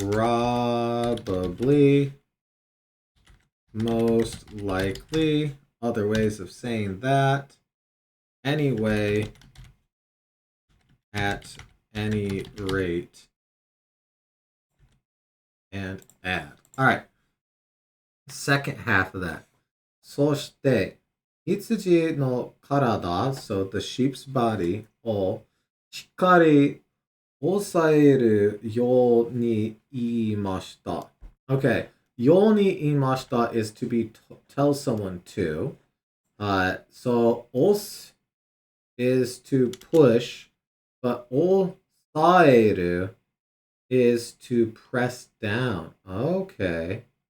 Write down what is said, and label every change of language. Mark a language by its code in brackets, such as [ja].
[en] Probably, most likely, other ways of saying that. Anyway, at any rate, and add. All right. Second half of that. [ja] そして、羊の体, [en] so the sheep's body [ja] をしっかり押さえるように言いました。 [en] Okay. [ja] ように言いました [en] is to tell someone to. So 押す is to push, but 押さえる is to press down. Okay.